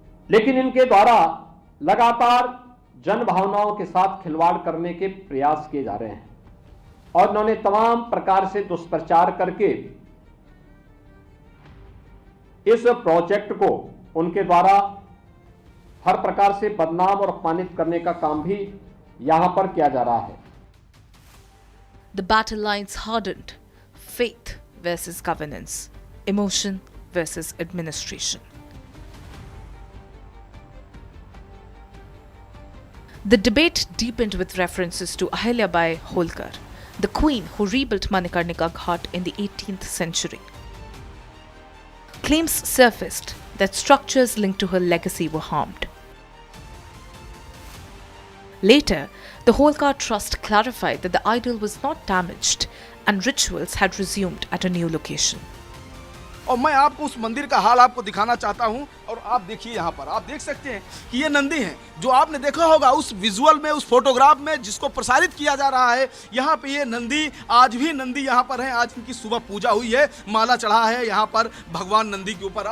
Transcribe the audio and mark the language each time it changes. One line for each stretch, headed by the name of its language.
Hindi: लेकिन इनके द्वारा लगातार जन भावनाओं के साथ खिलवाड़ करने के प्रयास किए जा रहे हैं और उन्होंने तमाम प्रकार से दुष्प्रचार करके इस प्रोजेक्ट को उनके द्वारा हर प्रकार से बदनाम और अपमानित करने का काम भी यहां पर किया जा रहा है।
English: The battle lines hardened. Faith versus governance. Emotion versus administration. The debate deepened with references to Ahilyabai Holkar, the queen who rebuilt Manikarnika Ghat in the 18th century. Claims surfaced that structures linked to her legacy were harmed. Later, the Holkar Trust clarified that the idol was not damaged and rituals had resumed at a new location.
Hindi: और मैं आपको उस मंदिर का हाल आपको दिखाना चाहता हूं और आप देखिए यहाँ पर आप देख सकते हैं कि ये नंदी है जो आपने देखा होगा उस विजुअल में, उस फोटोग्राफ में जिसको प्रसारित किया जा रहा है। यहाँ पे ये नंदी आज भी नंदी यहाँ पर है। आज इनकी सुबह पूजा हुई है, माला चढ़ा है यहाँ पर भगवान नंदी के ऊपर।